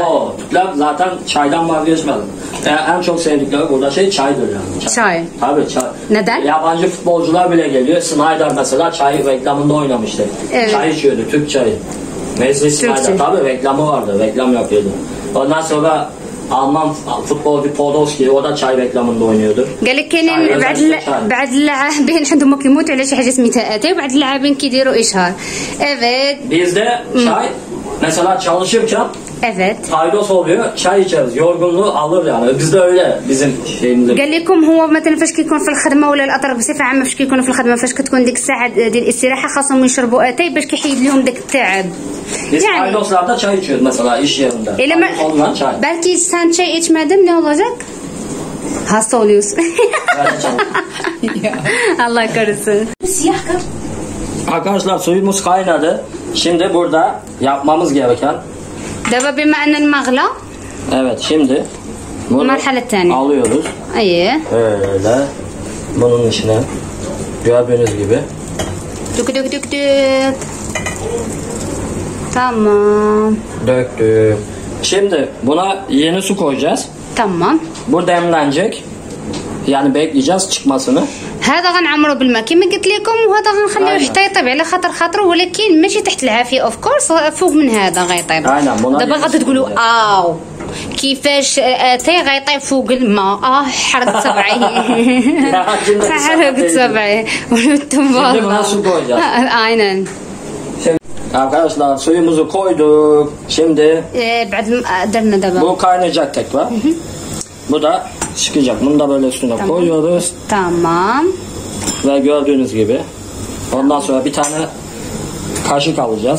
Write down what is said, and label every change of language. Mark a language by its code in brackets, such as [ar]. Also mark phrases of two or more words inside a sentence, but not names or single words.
[tr] Türkler zaten çaydan vazgeçmedi. En çok sevdikleri burada çaydır yani. Çay. Tabii çay. Neden? Yabancı futbolcular bile geliyor. Snyder mesela çay reklamında oynamıştı. Evet. Çay içiyordu, Türk çayı. Wesley Snyder tabii reklamı vardı, reklam yapıyordu. Ondan sonra Alman futbolcu Podolski o da çay reklamında oynuyordu. [ar] قال لك كاينين بعد اللاعبين عندهم كيموتوا على شي حاجه سميتها اتاي، وبعد اللاعبين كيديروا اشهار. [tr] Evet. Bizde çay mesela çalışırken Evet. faydos oluyor, çay içeriz, yorgunluğu alır yani. Bizde öyle bizim şeyimizde. [ar] قال لكم هو مثلا فاش كيكون في الخدمه ولا الاطراف بصفه عامه فاش كيكونوا في الخدمه فاش كتكون ديك الساعه ديال الاستراحه خاصهم يشربوا اتاي باش كيحيد لهم داك التعب. [tr] Biz faydoslarda çay içiyoruz mesela iş yerinde. Olan çay. Belki sen çay içmedin ne olacak? Hasta oluyorsun. Allah korusun. Arkadaşlar suyumuz kaynadı. Şimdi burada yapmamız gereken. [ar] دابا بما ان الماء غلا. [tr] Evet şimdi bunu alıyoruz. [ar] اييه. [tr] Öyle bunun içine gördüğünüz gibi. Dök dök dök dök. Tamam. Döktüm. Şimdi buna yeni su koyacağız. Tamam. Bu demlenecek. Yani bekleyeceğiz çıkmasını. [ar] هذا غنعمرو بالماء كما قلت لكم، وهذا غنخليوه حتى يطيب على خاطره ولكن ماشي تحت العافيه [en] of course, [ar] فوق من هذا غيطيب. دابا غادي تقولوا كيفاش اتاي غيطيب فوق الماء؟ حرقت صبعي. حرقت صبعي. ولدتم والله. [tr] Aynen. Arkadaşlar suyumuzu koyduk. Şimdi bu kaynayacak tekrar. Bu da çıkacak. Bunu da böyle üstüne koyuyoruz. Tamam. Ve gördüğünüz gibi. Ondan sonra bir tane kaşık alacağız.